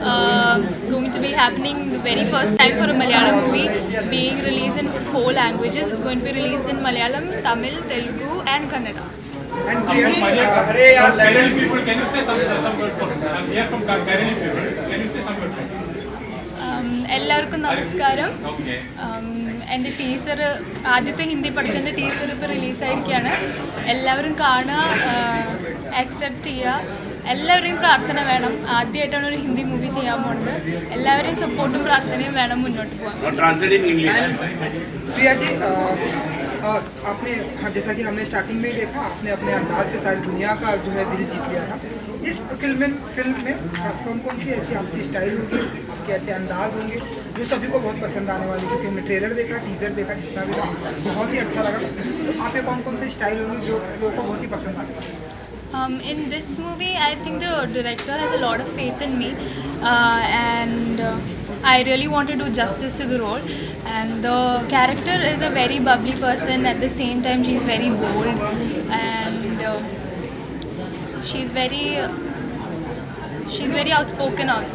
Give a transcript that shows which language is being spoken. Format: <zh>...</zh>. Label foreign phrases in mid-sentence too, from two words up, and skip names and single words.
<en>going to be happening the very first time for a Malayalam movie being released in 4 languages. It's going to be released in Malayalam, Tamil, Telugu and Kannada. And Kairali people, can you say some word for him? I'm here from Kairali people. Can you say some word for him?</en> <ml>എല്ലാവർക്കും നമസ്കാരം. എൻ്റെ ടീസർ, ആദ്യത്തെ ഹിന്ദി പടത്തിൻ്റെ ടീസർ ഇപ്പോൾ റിലീസായിരിക്കുകയാണ്. എല്ലാവരും കാണുക, ആക്സെപ്റ്റ് ചെയ്യുക. എല്ലാവരുടെയും പ്രാർത്ഥന വേണം. ആദ്യമായിട്ടാണ് ഒരു ഹിന്दी മൂവി ചെയ്യാൻ പോകുന്നത്. എല്ലാവരുടെയും സപ്പോർട്ടും പ്രാർത്ഥനയും വേണം മുന്നോട്ട് പോകാൻ.</ml> <hi>प्रिया जी, आपने जैसा कि हमने स्टार्टिंग में ही देखा, आपने अपने अंदाज से सारी दुनिया का जो है दिल जीत लिया था. इस फिल्म में कौन कौन सी ऐसी आपकी स्टाइल होगी, आपके ऐसे अंदाज होंगे जो सभी को बहुत पसंद आने वाले? क्योंकि हमने ट्रेलर देखा, टीजर देखा, जितना भी था बहुत ही अच्छा लगा. तो आप में कौन कौन सी स्टाइल होंगी जो लोगों को बहुत ही पसंद आने वाली?</hi> <en>In this movie, I think the director has a lot of faith in me, and I really want to do justice to the role. And the character is a very bubbly person. At the same time, she's very bold, and she's very outspoken also.</en>